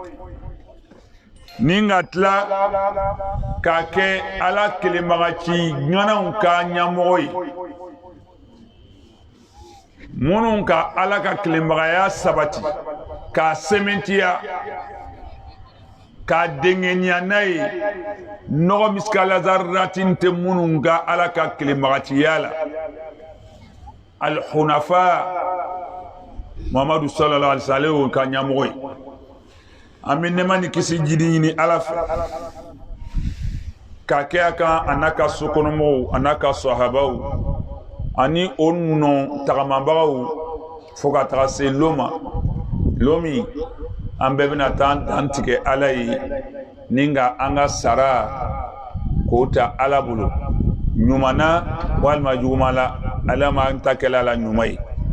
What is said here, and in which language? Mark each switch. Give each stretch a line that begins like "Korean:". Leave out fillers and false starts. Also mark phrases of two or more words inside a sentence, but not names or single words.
Bambara: ni ka tila k'a kɛ ala kelenbagaci ɲɔnaw ka ɲɛmɔgɔ ye minnu ka ala ka kelenbagaya sabati k'a sɛmɛntiya k'a dengeniya n'a ye nɔgɔ miskala zarratin tɛ minnu ka ala ka kelenbagaciya la al-hunafa Muhammadu
Arabic: صلى الله عليه وسلم
Bambara: ka ɲɛmɔgɔ ye an bɛ nɛɛma ni kisi jidi ɲini ala fɛ k'a kɛ a kan a n'a ka sokɔnɔmɔgɔw a n'a ka sahabaw ani o nɔ tagamabagaw fo ka taga se lo ma lo min an bɛɛ bɛna taa dan tigɛ ala ye ni ka an ka sara k'o ta ala bolo ɲuman na walima juguman la ala m'an ta kɛla la ɲuman ye